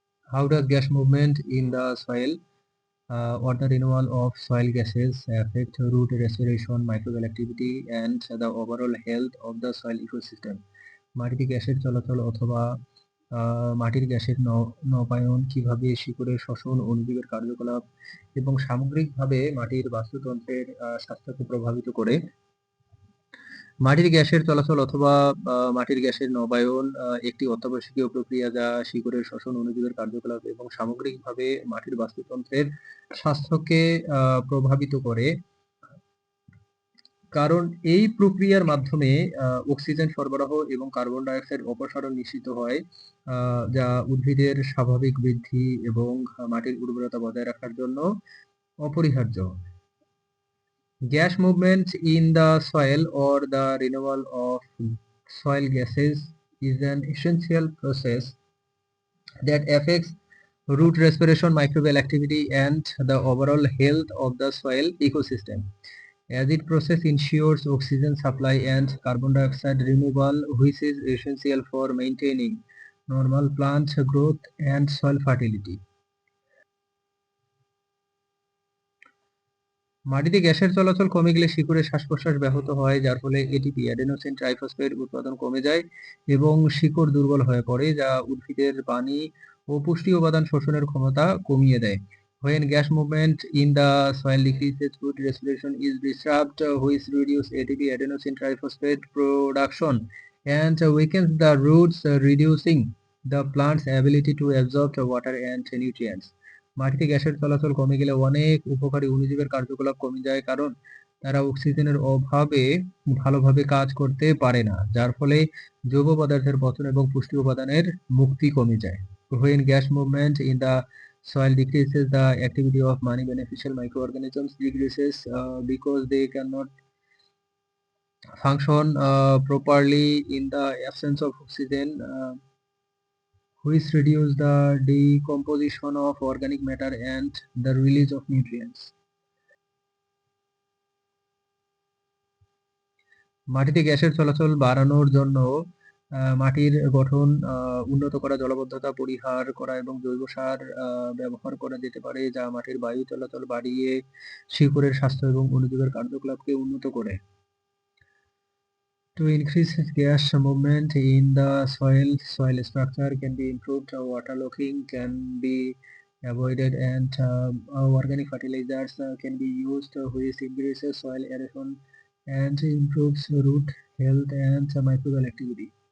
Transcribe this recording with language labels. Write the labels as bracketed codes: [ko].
[en] How does gas movement in the soil or the renewal of soil gases affect root respiration, microbial activity, and the overall health of the soil ecosystem? [bn] মাটিতে গ্যাসের চলাচল অথবা মাটির গ্যাসের নবায়ন কিভাবে শিকড়ের শ্বসন, অণুজীবের কার্যকলাপ এবং সামগ্রিকভাবে মাটির বাস্তুতন্ত্রের স্বাস্থ্যকে প্রভাবিত করে? মাটির গ্যাসের চলাচল অথবা মাটির গ্যাসের নবায়ন একটি অত্যাবশ্যকীয় প্রক্রিয়া যা শিকড়ের শ্বসন, অণুজীবের কার্যকলাপ এবং সামগ্রিকভাবে মাটির বাস্তুতন্ত্রের স্বাস্থ্যকে প্রভাবিত করে। কারণ এই প্রক্রিয়ার মাধ্যমে অক্সিজেন সরবরাহ এবং কার্বন ডাই অক্সাইড অপসারণ নিশ্চিত হয়, যা উদ্ভিদের স্বাভাবিক বৃদ্ধি এবং মাটির উর্বরতা বজায় রাখার জন্য অপরিহার্য। [en] Gas movement in the soil or the renewal of soil gases is an essential process that affects root respiration, microbial activity, and the overall health of the soil ecosystem. As it process ensures oxygen supply and carbon dioxide removal, which is essential for maintaining normal plant growth and soil fertility. [bn] মাটিতে গ্যাসের চলাচল কমে গেলে শিকড়ের শ্বাস-প্রশ্বাস ব্যাহত হয়, যার ফলে এটিপি অ্যাডেনোসিন ট্রাইফসফেট উৎপাদন কমে যায় এবং শিকড় দুর্বল হয়ে পড়ে, যা উদ্ভিদের পানি ও পুষ্টি উপাদান শোষণের ক্ষমতা কমিয়ে দেয়। [en] When gas movement in the soil decreases, root respiration is disturbed, which reduce ATP adenosine triphosphate production and weakens the roots, reducing the plant's ability to absorb water and nutrients. [bn] মাটিতে গ্যাসের চলাচল কমে গেলে অনেক উপকারী অণুজীবের কার্যকলাপ কমে যায়, কারণ তারা অক্সিজেনের অভাবে ভালোভাবে কাজ করতে পারে না, যার ফলে জৈব পদার্থের পতন এবং পুষ্টি উপাদানের মুক্তি কমে যায়। [en] When gas movement in the soil decreases, the activity of many beneficial microorganisms decreases because they cannot function properly in the absence of oxygen, which reduce the decomposition of organic matter and the release of nutrients. [bn] মাটিতে গ্যাসের চলাচল বাড়ানোর জন্য মাটির গঠন উন্নত করা, জলাবদ্ধতা পরিহার করা এবং জৈব সার ব্যবহার করা যেতে পারে, যা মাটির বায়ু চলাচল বাড়িয়ে শিকড়ের স্বাস্থ্য এবং অণুজীবের কার্যকলাপকে উন্নত করে। [en] To increase gas movement in the soil structure can be improved, waterlogging can be avoided, and organic fertilizers can be used, which increases soil erosion and improves root health and microbial activity.